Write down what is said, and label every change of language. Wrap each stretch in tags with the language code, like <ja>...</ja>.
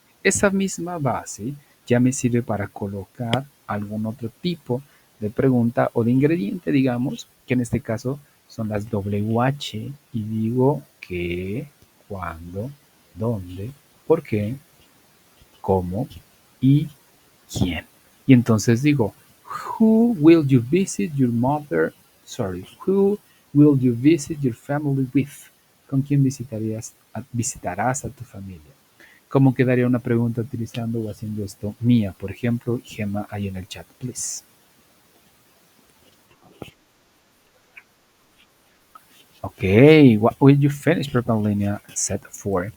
<es>Esa misma base ya me sirve para colocar algún otro tipo de pregunta o de ingrediente, digamos, que en este caso son las WH, y digo qué, cuándo, dónde, por qué, cómo y quién. Y entonces digo,</es> <en>who will you visit your mother? Sorry, who will you visit your family with?</en> <es>¿Con quién visitarás a tu familia? ¿Cómo quedaría una pregunta utilizando o haciendo esto mía? Por ejemplo, Gemma, ahí en el chat, please.</es> <en>Ok, what will you finish Prepa en línea set 4?</en>